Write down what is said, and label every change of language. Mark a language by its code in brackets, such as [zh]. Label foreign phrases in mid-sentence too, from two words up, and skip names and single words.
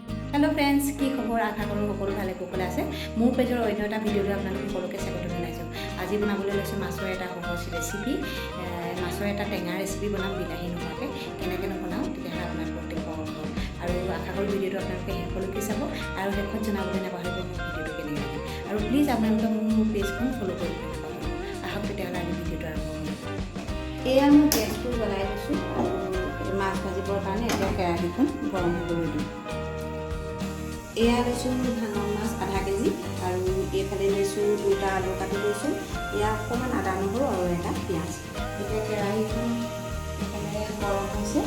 [en] hello friends [as] কি খবৰ আশা কৰোঁ সকলো ভালে কুশলে আছে মোৰ পেজৰ অন্য এটা ভিডিঅ' আপোনালোক সকলোকে স্বাগত জনাইছোঁ। আজি বনাবলৈ লৈছোঁ মাছৰ এটা সহজ ৰেচিপি মাছৰ এটা টেঙা ৰেচিপি বনাম বিলাহী নোহোৱাকৈ কেনেকৈ বনাওঁ তেতিয়াহ'লে আপোনালোকক দেখুৱাম আৰু আশা কৰোঁ ভিডিঅ' আপোনালোকে শেষলৈকে চাব আৰু শেষত জনাবলৈ নাপাহৰিব মোৰ ভিডিঅ' কেনেকৈ লাগে আৰু প্লিজ আপোনালোকে মোৰ পেজখন ফল' কৰিব নাপাহৰিব আহক তেতিয়াহ'লে আমি ভিডিঅ' আৰম্ভ কৰিম। এয়া মোৰ গেছটো জ্বলাই দিছো আৰু মাছ ভাজিবৰ কাৰণে এতিয়া কেৰাহীখন গৰম হ'বলৈ দিম। এয়া লৈছোঁ ভাঙন মাছ আধা কেজি আৰু এইফালে লৈছোঁ দুটা আলু কাটি লৈছোঁ। এয়া অকণমান আদা নহৰু আৰু এটা পিঁয়াজ। এতিয়া কেৰাহীখন গৰম হৈছে।